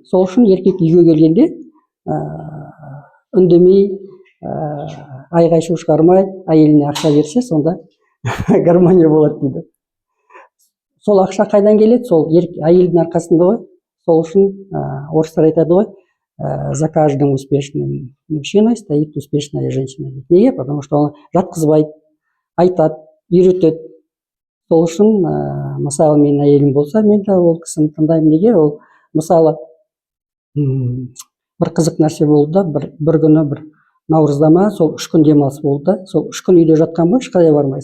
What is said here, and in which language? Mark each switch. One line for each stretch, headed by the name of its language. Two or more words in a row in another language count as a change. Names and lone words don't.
Kazakh: Сол үшін еркек үйге келгенде үндемей, айғай шу шығармай әйеліне ақша берсе, сонда гармония болады дейді. Сол ақша қайдан келеді? Сол әйелдің арқасында ғой. Сол үшін орыстар айтады ғой,
Russian: за каждым успешным мужчиной стоит успешная женщина. Неге? Потому что
Kazakh: оны жатқызбайды, айтады, үйретеді. Сол үшін мысалы менің әйелім болса, мен де ол кісіні тыңдаймын. Неге? Ол мысалы бір қызық нәрсе болды да, бір күні бір наурызда ма, сол 3 күн демалыс болды да, сол 3 күн үйде жатқан ғой, ешқайда бармай.